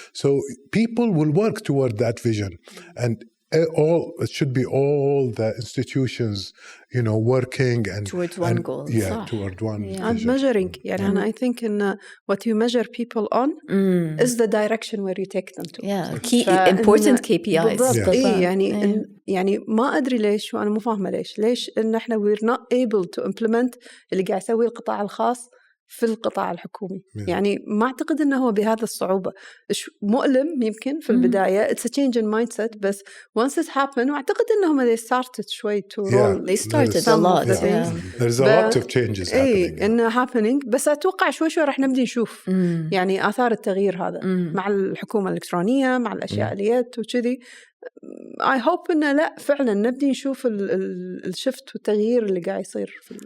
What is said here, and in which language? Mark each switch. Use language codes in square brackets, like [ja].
[en] So people will work toward that vision, and it should be all the institutions, you know, working and towards one goal. Toward one and measuring. And I think what you measure people on is the direction where you take them to. Important KPIs. [ar] يعني ما أدري ليش وأنا مو فاهمة ليش إن إحنا we're not able to implement اللي قاعد يسويه القطاع الخاص في القطاع الحكومي. يعني ما أعتقد إنه هو بهذا الصعوبة. [en] مؤلم يمكن في البداية. It's a change in mindset. بس once it happened وأعتقد إنهم they started شوي to roll. They started a lot. There's a lot of changes happening. [ar] إنه happening. بس أتوقع شوي راح نبدي نشوف يعني آثار التغيير هذا مع الحكومة الإلكترونية مع الأشياء آليات وكذي. I hope إنه لا فعلا نبدي نشوف الشفت والتغيير اللي قاعد يصير في